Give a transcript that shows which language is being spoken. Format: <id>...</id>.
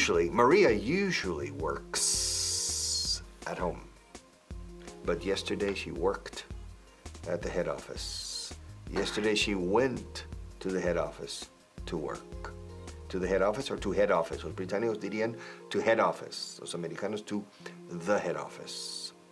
<en>Maria usually works at home. But yesterday she worked at the head office. Yesterday she went to the head office to work. To the head office or to head office.</en> <es>Los británicos dirían</es> <en>to head office.</en> <es>Los americanos</es> <en>to the head office.</en>